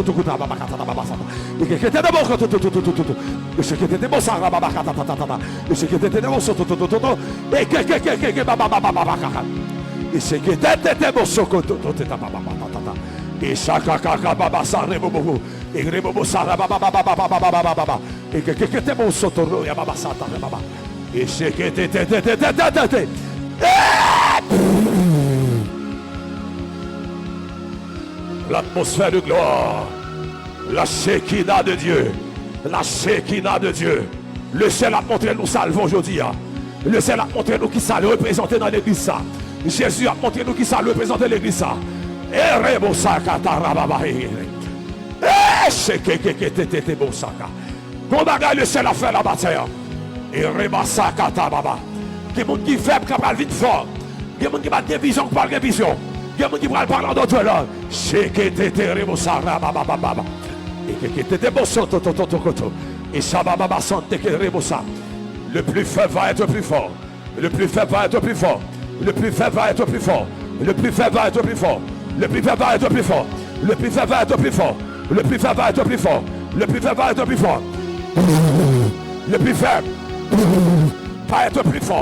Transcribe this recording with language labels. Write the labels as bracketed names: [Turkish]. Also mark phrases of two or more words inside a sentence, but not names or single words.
[French] et chaque baba sa rebobo et rebobo sa baba et que te bon sotoro ya baba sa baba et c'est que te l'atmosphère de gloire, la Shekinah de Dieu, la Shekinah de Dieu. Le ciel a montré nous salvons aujourd'hui. Le ciel a montré nous qui ça le représenter dans l'église ça. Jésus a montré nous qui ça le représenter l'église ça. Et Rebosaka Tarababa. C'est que te bosaka. Bon bagage le ciel a fait la bataille. Et Rebasaka Tababa. Il y a des gens qui faible qui parlent vite fort. Il y a des gens qui parlent de vision qui parlent de vision. Il y a des gens qui parlent en d'autres langues. C'est que te Rebosaka Baba. Et que te bosoto toto. Et Shababa Sante que Rebosa. Le plus faible va être plus fort. Le plus faible va être plus fort. Le plus faible va être plus fort. Le plus faible va être plus fort. Le plus faible va être plus fort. Le plus faible va être plus fort. Le plus faible va être plus fort. Le plus faible va être plus fort. Le plus faible va être plus fort.